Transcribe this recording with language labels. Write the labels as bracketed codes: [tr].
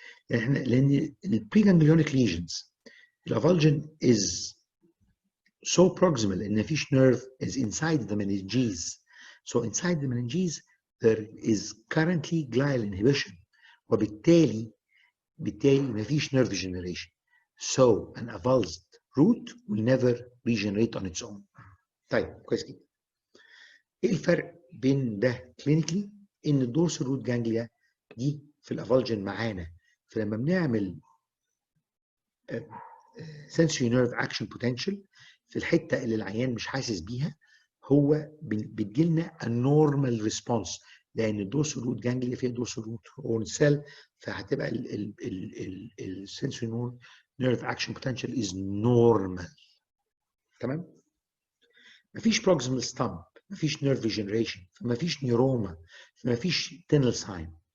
[ar] لأن [en] preganglionic lesions, the avulsion is so proximal and [ar] مفيش [en] nerve is inside the meninges. So inside the meninges there is currently glial inhibition [ar] وبالتالي مفيش [en] nerve regeneration. So an avulsed root will never regenerate on its own. [ar] طيب كويس جدا. ايه الفرق بين ده كلينيكلي؟ ان الدورسال روت جانجليا دي في الافولجن معانا فلما بنعمل sensory nerve action potential في الحته اللي العيان مش حاسس بيها، هو بتجيلنا [en] a normal response، [ar] لان الدورسال روت جانجليا فيها دورسال روت هورن سيل، فهتبقى ال [en] sensory nerve action potential is normal. [ar] تمام؟ مفيش proximal stump، مفيش nerve degeneration، فمفيش نيوروما، فمفيش tunnel sign.